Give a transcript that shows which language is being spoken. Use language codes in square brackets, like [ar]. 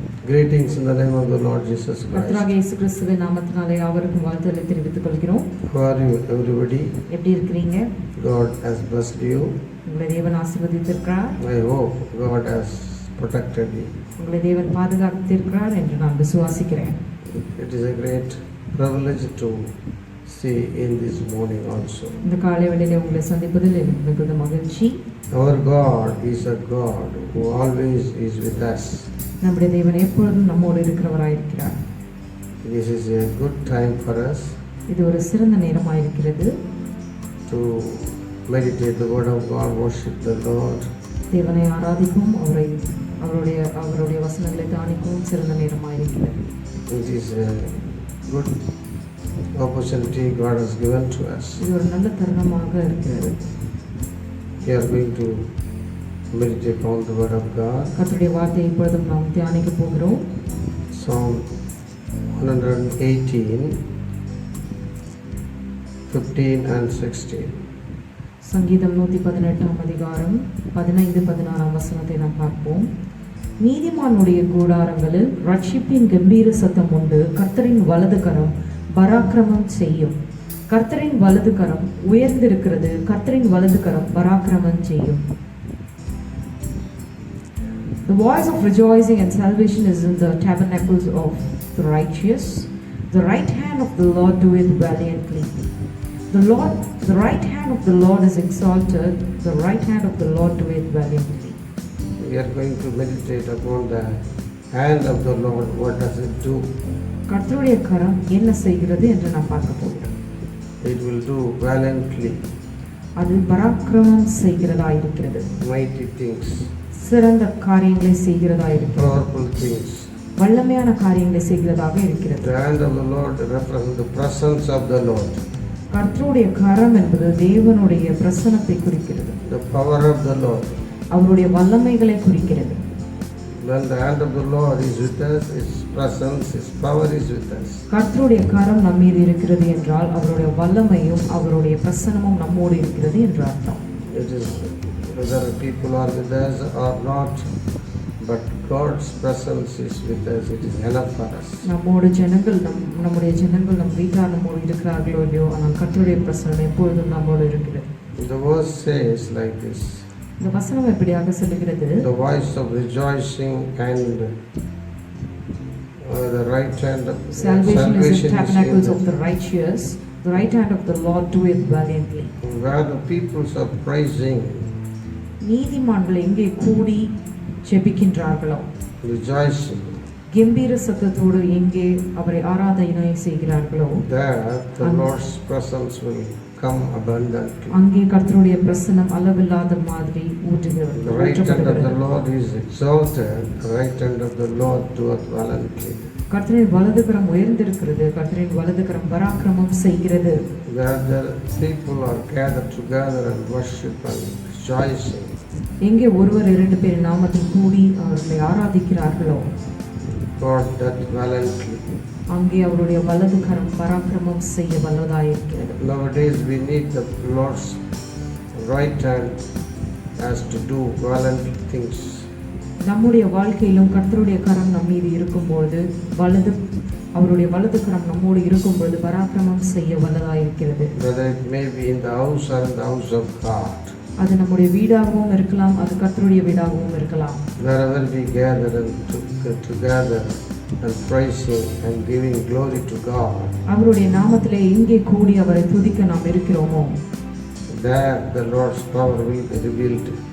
[en] Greetings in the name of the Lord Jesus Christ. [ta] கர்த்தராகிய இயேசு கிறிஸ்துவின் நாமத்தினாலே யாவருக்கும் வாழ்த்துக்களை தெரிவித்துக் கொள்கிறோம். [en] How are you everybody? [ta] எப்படி இருக்கிறீங்க? [en] God has blessed you. [ta] உங்களை தேவன் ஆசீர்வதித்திருக்கிறார். [en] I hope God has protected you. [ta] உங்களை தேவன் பாதுகாத்திருக்கிறார் என்று நான் விசுவாசிக்கிறேன். [en] It is a great privilege to see in this morning also. [ta] இந்த காலை வேளையிலே உங்களை சந்திப்பதில் எனக்கு மிகுந்த மகிழ்ச்சி. [en] Our God is a God who always is with us. [ta] நம்முடைய தேவன் எப்பொழுதும் நம்மோடு இருக்கிறவராயிருக்கிறார். [en] This is a good time for us [ta] இது ஒரு சிறந்த நேரமாயிருக்கிறது. [en] to meditate the word of God, worship the Lord. [ta] தேவனை ஆராதிக்கும், அவருடைய வசனங்களை தியானிக்கவும் சிறந்த நேரமாயிருக்கிறது. [en] It is a good opportunity God has given to us. [ta] இது ஒரு நல்ல தருணமாக இருக்கிறது. [en] We are going to meditate on the word of God. [ta] கர்த்தருடைய வார்த்தையை இப்பொழுதும் நாம் தியானிக்க போகிறோம். [en] Psalm 118, 15 and 16. [ta] சங்கீதம் 118 அதிகாரம் 15-16 வசனத்தை நாம் பார்ப்போம். நீதிமானுடைய கூடாரங்களில் ரட்சிப்பின் கம்பீர சத்தம் உண்டு. கர்த்தரின் வலது கரம் பராக்கிரமம் செய்யும். கர்த்தரின் வலது கரம் உயர்ந்திருக்கிறது. கர்த்தரின் வலது கரம் பராக்கிரமம் செய்யும். [en] The voice of rejoicing and salvation is in the tabernacles of the righteous. The right hand of the Lord doeth valiantly. The right hand of the Lord is exalted. The right hand of the Lord doeth valiantly. We are going to meditate upon the hand of the Lord. What does it do? [ta] கர்த்தருடைய கரம் என்ன செய்கிறது என்று நாம் பார்க்க போகிறோம். [en] It will do valiantly. [ta] அது பராக்கிரமம் செய்கிறதா இருக்கிறது. [en] Mighty things. [ta] சிறந்த காரியங்களை செய்கிறதா இருக்கிறது. [en] Powerful things. [ta] வல்லமையான காரியங்களை செய்கிறதாக இருக்கிறது. [en] The hand of the Lord represents the presence of the Lord. [ta] கர்த்தருடைய கரம் என்பது தேவனுடைய பிரசன்னத்தை குறிக்கிறது. [en] The power of the Lord. [ta] அவருடைய வல்லமைகளை குறிக்கிறது. [en] When the hand of the Lord is with us, His presence, His power is with us. [ta] கர்த்தருடைய கரம் நம் மீது இருக்கிறது என்றால் அவருடைய வல்லமையும் அவருடைய பிரசன்னமும் நம்மோடு இருக்கிறது என்று அர்த்தம். [en] It is whether people are with us or not, but God's presence is with us. It is enough for us. [ta] நம்முடைய ஜனங்கள் நம் வீட்டார் நம்மோடு இருக்கிறார்களோ இல்லையோ, ஆனால் கர்த்தருடைய பிரசன்னம் எப்பொழுதும் நம்மோடு இருக்கிறது. [en] The verse says like this. [ta] இந்த வசனம் எப்படியாக சொல்லுகிறது? [en] The voice of rejoicing and the right hand of salvation is in tabernacles of the the righteous. The right hand of the Lord doeth valiantly. where the peoples are praising, [ta] நீதிமான்கள் எங்கே கூடி ஜெபிக்கின்றார்களோ, [en] rejoicing, [ta] கம்பீர சத்தத்தோடு எங்கே அவரை ஆராதனை செய்கிறார்களோ, [en] there the Lord's presence will come abundantly. [ta] அங்கே கர்த்தருடைய பிரசன்னம் அளவில்லாத மாதிரி ஊற்றுகிறது. [en] The right hand of the Lord is exalted. The right hand of the Lord doeth valiantly. [ta] கர்த்தரின் வலதுகரம் உயர்ந்திருக்கிறது. கர்த்தரின் வலதுகரம் பராக்கிரமம் செய்கிறது. [en] Where the people are gathered together and worship and rejoicing, [ta] எங்கே ஒருவர் இரண்டு பேர் நாமத்தில் கூடி அவர்களை ஆராதிக்கிறார்களோ, [en] God doth valiantly. [ta] அங்கே அவருடைய வலது கரம் பராக்கிரமம் செய்ய வல்லதாயிருக்கிறது. [en] Nowadays we need the Lord's right hand as to do valiant things. [ta] நம்முடைய வாழ்க்கையிலும் கர்த்தருடைய கரம் நம் மீது இருக்கும்போது, அவருடைய வலது கரம் நம்மோடு இருக்கும்போது பராக்கிரமம் செய்ய வல்லதாயிருக்கிறது. [en] Whether it may be in the house or in the house of God. [ta] அது நம்முடைய வீடாகவும் இருக்கலாம், அது கர்த்தருடைய வீடாகவும் இருக்கலாம். [en] Wherever we gather and together and praising and giving glory to God, [ta] அவருடைய நாமத்திலே எங்கே கூடி அவரை துதிக்க நாம் இருக்கிறோமோ, [en] there the Lord's power will be revealed.